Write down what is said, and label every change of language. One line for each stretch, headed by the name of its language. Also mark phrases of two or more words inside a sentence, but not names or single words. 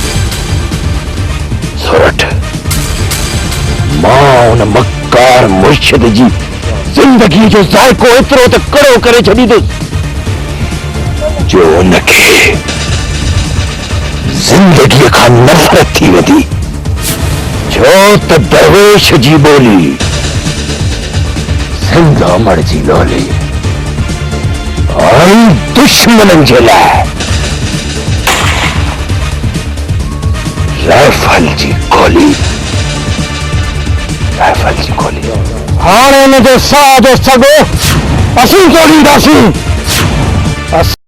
Sindhi: सोरठ, मां उन मक्कार मुर्शिद जी जिंदगी जो ज़ाइको एतिरो त कड़ो करे छॾींदुसि जो उनखे जिंदगीअ खां नफ़रत थी वेंदी, छो त दरवेश जी ॿोली सिंध अमर जी लोली ऐं दुश्मननि जे लाइ राइफल जी गोली, राइफल जी गोली। हाणे हिन जो साह जो सॻो असीं तोड़ींदासीं।